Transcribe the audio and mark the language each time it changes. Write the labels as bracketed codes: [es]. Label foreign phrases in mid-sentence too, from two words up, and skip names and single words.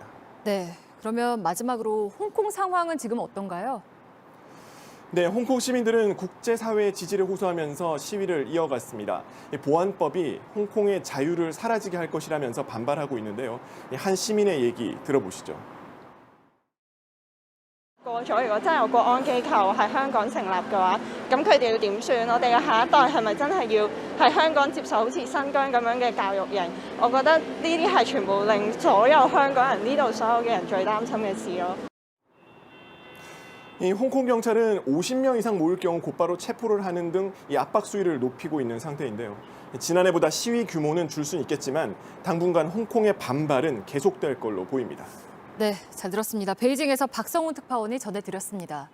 [ko] 네, 그러면 마지막으로 홍콩 상황은 지금 어떤가요? 네, 홍콩 시민들은 국제사회의 지지를 호소하면서 시위를 이어갔습니다. 보안법이 홍콩의 자유를 사라지게 할 것이라면서 반발하고 있는데요. 한 시민의 얘기 들어보시죠. [yue] 過咗，如果真係有國安機構喺香港成立嘅話，咁佢哋要點算？我哋嘅下一代係咪真係要喺香港接受好似新疆咁樣嘅教育營？我覺得呢啲係全部令所有香港人呢度所有嘅人最擔心嘅事咯。 [ko] 이 홍콩 경찰은 50명 이상 모일 경우 곧바로 체포를 하는 등 이 압박 수위를 높이고 있는 상태인데요. 지난해보다 시위 규모는 줄 수는 있겠지만 당분간 홍콩의 반발은 계속될 걸로 보입니다. 네, 잘 들었습니다. 베이징에서 박성훈 특파원이 전해드렸습니다.